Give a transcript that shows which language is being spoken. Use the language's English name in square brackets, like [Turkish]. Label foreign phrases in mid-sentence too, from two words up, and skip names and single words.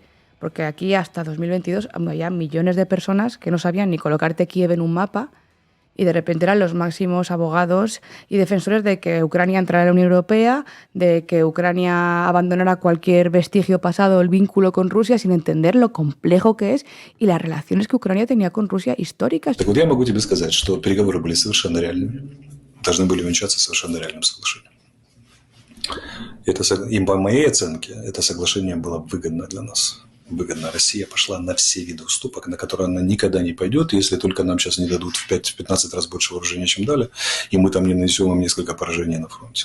[Spanish] Porque aquí hasta 2022 había millones de personas que no sabían ni colocarte Kiev en un mapa y de repente eran los máximos abogados y defensores de que Ucrania entrara en la Unión Europea, de que Ucrania abandonara cualquier vestigio pasado, el vínculo con Rusia, sin entender lo complejo que es y las relaciones que Ucrania tenía con Rusia históricas. [Russian] Так вот я могу тебе сказать, что переговоры были совершенно реальными, должны были увенчаться совершенно реальным соглашением. И по моей оценке это соглашение было выгодно для нас. Выгодно. Россия пошла на все виды уступок, на которые она никогда не пойдет, если только нам сейчас не дадут в 5-15 раз больше вооружения, чем дали, и мы там не нанесем им несколько поражений на фронте.